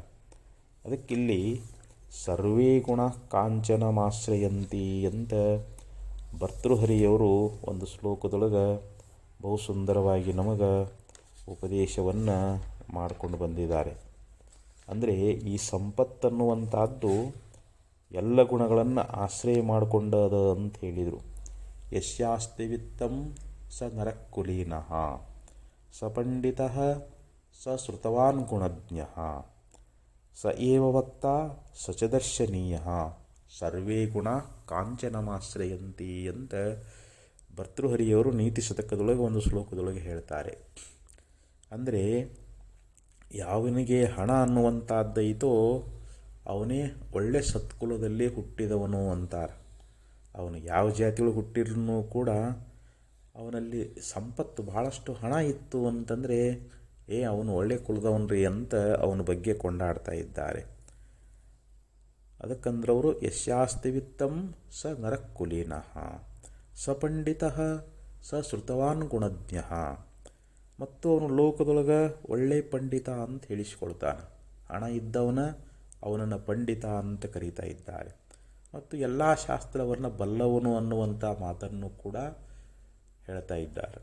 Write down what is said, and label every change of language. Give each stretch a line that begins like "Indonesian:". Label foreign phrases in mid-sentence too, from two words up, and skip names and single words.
Kannada: ಅದಕ್ಕಿಲ್ಲಿ
Sanskrit: ಸರ್ವೇ ಗುಣ ಕಾಂಚನಮಾಶ್ರಯಂತಿ
Kannada: ಅಂತ ಭರ್ತೃಹರಿಯವರು ಒಂದು ಶ್ಲೋಕದೊಳಗೆ ಬಹು ಸುಂದರವಾಗಿ ನಮಗೆ ಉಪದೇಶವನ್ನು ಮಾಡಿಕೊಂಡು ಬಂದಿದ್ದಾರೆ. ಅಂದರೆ ಈ ಸಂಪತ್ತನ್ನುವಂಥದ್ದು ಎಲ್ಲ ಗುಣಗಳನ್ನು ಆಶ್ರಯ ಮಾಡಿಕೊಂಡದ ಅಂತ ಹೇಳಿದರು.
Sanskrit: ಯಸ್ಯಾಸ್ತಿ ವಿತ್ತಂ ಸ ನರಕುಲೀನಃ ಸ ಪಂಡಿತಃ ಸ ಶ್ರುತವಾನ್ ಗುಣಜ್ಞಃ ಸ ಏವ ವಕ್ತಾ ಸ ಚ ದರ್ಶನೀಯಃ ಸರ್ವೇ ಗುಣ ಕಾಂಚನಮಾಶ್ರಯಂತಿ
Kannada: ಅಂತ ಭರ್ತೃಹರಿಯವರು ನೀತಿ ಶತಕದೊಳಗೆ ಒಂದು ಶ್ಲೋಕದೊಳಗೆ ಹೇಳ್ತಾರೆ. ಅಂದರೆ ಯಾವನಿಗೆ ಹಣ ಅನ್ನುವಂಥದ್ದೈತೋ ಅವನೇ ಒಳ್ಳೆ ಸತ್ಕುಲದಲ್ಲಿ ಹುಟ್ಟಿದವನು ಅಂತಾರೆ. ಅವನು ಯಾವ ಜಾತಿಯೊಳಗೆ ಹುಟ್ಟಿದ್ರೂ ಕೂಡ ಅವನಲ್ಲಿ ಸಂಪತ್ತು ಭಾಳಷ್ಟು ಹಣ ಇತ್ತು ಅಂತಂದರೆ ಅವನು ಒಳ್ಳೆ ಕುಲದವನ್ರಿ ಅಂತ ಅವನ ಬಗ್ಗೆ ಕೊಂಡಾಡ್ತಾ ಇದ್ದಾರೆ.
Sanskrit: ಅದಕ್ಕಂದ್ರವರು ಯಸ್ಯಾಸ್ತಿ ವಿತ್ತಂ ಸ ನರಕುಲೀನಃ ಸ ಪಂಡಿತ ಸ ಶ್ರುತವಾನ್ ಗುಣಜ್ಞ.
Kannada: ಮತ್ತು ಅವನು ಲೋಕದೊಳಗೆ ಒಳ್ಳೆ ಪಂಡಿತ ಅಂತ ಹೇಳಿಸ್ಕೊಳ್ತಾನೆ. ಹಣ ಇದ್ದವನ ಅವನನ್ನು ಪಂಡಿತ ಅಂತ ಕರೀತಾ ಇದ್ದಾರೆ. ಮತ್ತು ಎಲ್ಲ ಶಾಸ್ತ್ರವನ್ನು ಬಲ್ಲವನು ಅನ್ನುವಂಥ ಮಾತನ್ನು ಕೂಡ ಹೇಳ್ತಾ ಇದ್ದಾರೆ.